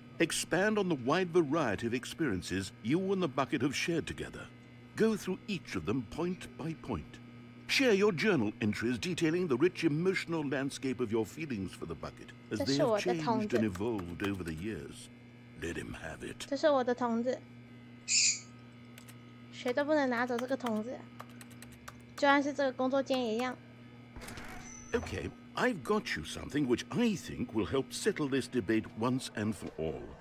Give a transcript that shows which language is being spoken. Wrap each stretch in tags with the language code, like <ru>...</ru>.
<en>Expand on the wide variety of experiences you and the bucket have shared together. Go through each of them point by point. Share your journal entries detailing the rich emotional landscape of your feelings for the bucket as they have changed and evolved over the years. Let him have it.</en> <zh>这是我的筒子，谁都不能拿走这个筒子，就算是这个工作间也一样。</zh> <en>Okay, I've got you something which I think will help settle this debate once and for all.</en>